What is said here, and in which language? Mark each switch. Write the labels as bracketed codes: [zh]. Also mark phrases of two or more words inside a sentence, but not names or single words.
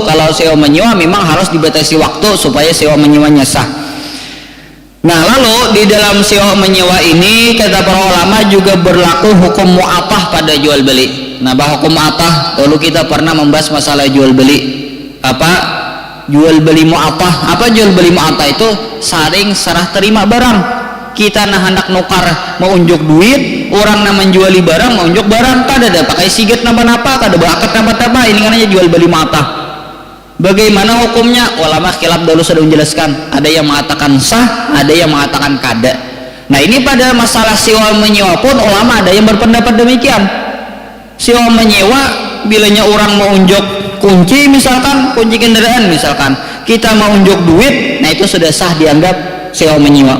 [id] Kalau sewa menyewa memang harus dibatasi waktu supaya sewa menyewanya sah. Nah lalu di dalam sewa menyewa ini kata para ulama juga berlaku hukum mu'atah pada jual beli. Nah bahwa hukum mu'atah dulu kita pernah membahas masalah jual beli. Apa jual beli mu'atah? Apa jual beli mu'atah itu? Saring serah terima barang. [bjn] Kita nah hendak nukar mau unjuk duit, orang nah menjuali barang mau unjuk barang kada ada pakai sigat napa-napa, kada bakat napa-napa, ini kan aja jual beli mata. [id] Bagaimana hukumnya? Ulama khilaf dulu sudah menjelaskan. Ada yang mengatakan sah, ada yang mengatakan kada. Nah ini pada masalah sewa menyewa pun ulama ada yang berpendapat demikian. Sewa menyewa bilanya orang [bjn] mau unjuk [id] kunci misalkan, kunci kendaraan misalkan, kita [bjn] mau unjuk [id] duit, nah itu sudah sah dianggap sewa menyewa.